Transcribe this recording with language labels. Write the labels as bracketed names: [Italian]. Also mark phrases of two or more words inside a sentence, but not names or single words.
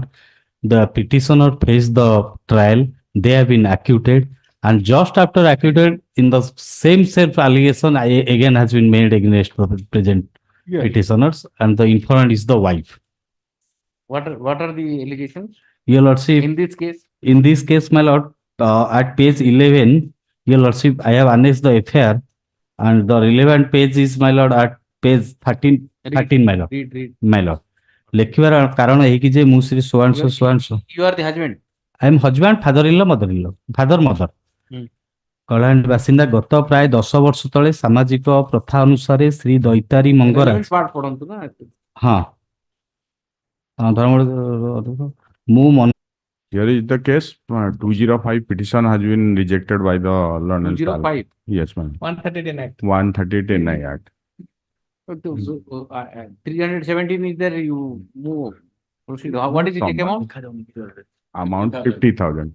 [English] The petitioner faced the trial. They have been acquitted, and just after acquitted, in the same self allegation again has been made against the present petitioners, and the informant is the wife. What are the allegations? Your lordship, In this case? in this case, my lord, at page 11, your lordship, I have annexed the FIR, and the relevant page is, my lord, at page 13, my lord. Read. My lord. [Odia] ଲେଖିବାର କାରଣ ଏହିକି ଯେ ମୁଁ ଶ୍ରୀ ସୁଆଂଶ [English] You are the husband. I am husband, father-in-law, mother-in-law, mother. [Odia] କଳାହାଣ୍ଡି ବାସିନ୍ଦା ଗତ ପ୍ରାୟ 10 ବର୍ଷ ତଳେ ସାମାଜିକ ପ୍ରଥା ଅନୁସାରେ ଶ୍ରୀ ଦୈତାରୀ ମଙ୍ଗରାଜ [English] Relevant part [Odia] ପଢନ୍ତୁ ନା। ହଁ ଧର୍ମ ମୁଁ [English] Here is the case. 205 petition has been rejected by the learned. 205? Yes, ma'am. 130 Act. 130 Act. 317 is there. You move. Proceed. What is the check amount? Amount 50,000.